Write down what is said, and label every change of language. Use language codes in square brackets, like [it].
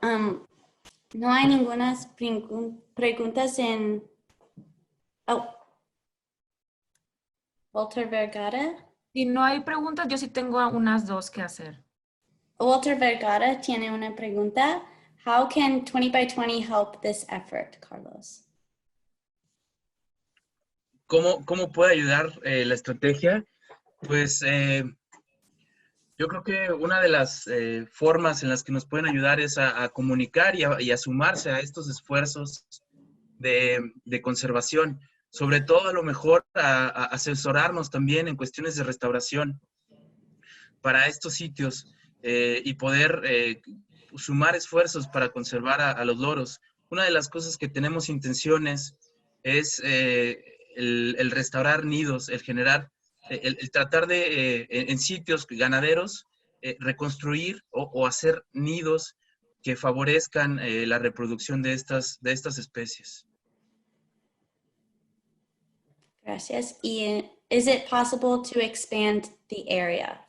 [es] No hay ninguna preguntas en... Oh. Walter Vergara. Si no hay preguntas, yo sí tengo unas dos que hacer. Walter Vergara tiene una pregunta. [en] How can 20 by 20 help this effort, Carlos? [es] ¿Cómo puede ayudar la estrategia? Pues yo creo que una de las formas en las que nos pueden ayudar es a comunicar y a sumarse a estos esfuerzos de conservación. Sobre todo, a lo mejor, a asesorarnos también en cuestiones de restauración para estos sitios y poder sumar esfuerzos para conservar a los loros. Una de las cosas que tenemos intenciones es el restaurar nidos, el generar, el tratar de, en sitios ganaderos, reconstruir o hacer nidos que favorezcan la reproducción de estas especies. Gracias. [en] Y is it possible to expand the area?